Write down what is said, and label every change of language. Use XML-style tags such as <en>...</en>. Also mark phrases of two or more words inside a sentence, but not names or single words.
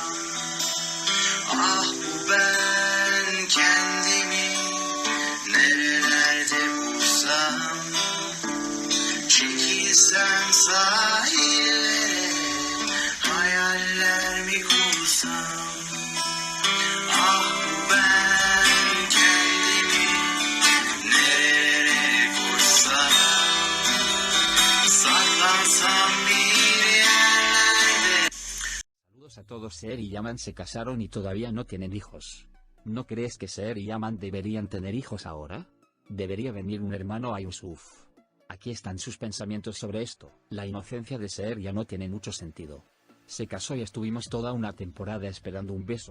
<tr>Ah bu ben kendimi nerelerde bulsam, çekilsem sahillere, hayaller mi kursam. Ah bu ben kendimi nerelere koysam, saklansam bir yerlerde.</tr> <es>Saludos a todos. Seher y Yaman se casaron y todavía no tienen hijos. ¿No crees que Seher y Yaman deberían tener hijos ahora? Debería venir un hermano a Yusuf. Aquí están sus pensamientos sobre esto. La inocencia de Seher ya no tiene mucho sentido. Se casó y estuvimos toda una temporada esperando un beso.</es>